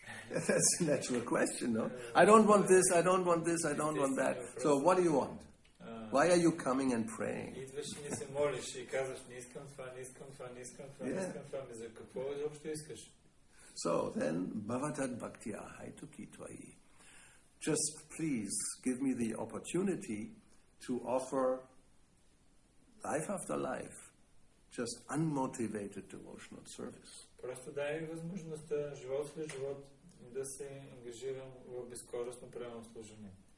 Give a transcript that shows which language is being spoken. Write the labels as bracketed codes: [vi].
[en] That's a natural question, no? I don't want this, I don't want this, I don't want that. So what do you want? Why are you coming and praying? [bg] Идваш и не се молиш и казваш, не искам това, не искам това, не искам това, не искам това. За какво изобщо искаш? [en] So then, [sa] Bhavatad Bhakti-yoga Haitukitvai. [en] Just please give me the opportunity to offer life after life, just unmotivated devotional service. [bg] Просто дай ми възможността, живот след живот, да се ангажирам в безкористно преданно служение.